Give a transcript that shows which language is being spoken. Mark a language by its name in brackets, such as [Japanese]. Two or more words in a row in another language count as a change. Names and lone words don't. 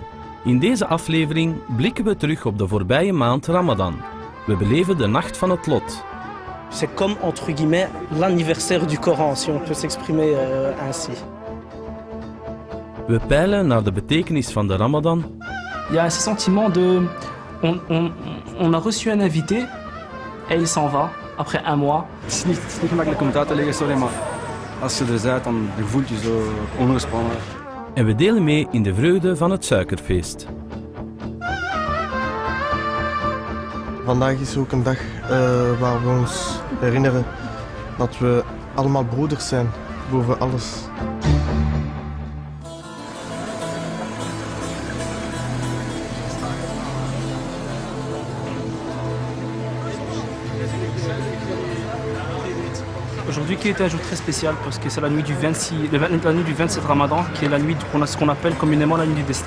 [Dutch] In deze aflevering blikken we terug op de voorbije maand Ramadan. We beleven de nacht van het lot. [French] C'est comme, entre guillemets, l'anniversaire du Coran, si on peut s'exprimer ainsi. [Dutch] We peilen naar de betekenis van de Ramadan. [French] Il y a ce sentiment de... On a reçu un invité et il s'en va après un mois. [Dutch] Het is niet gemakkelijk om het uit te leggen, sorry, maar als je er bent, dan voelt je zo ongespannen. En we delen mee in de vreugde van het suikerfeest. Vandaag is ook een dag waar we ons herinneren dat we allemaal broeders zijn, boven alles. [French] Aujourd'hui qui est un jour très spécial parce que c'est la nuit du 27 Ramadan, qui est la nuit ce qu'on appelle communément la nuit du destin.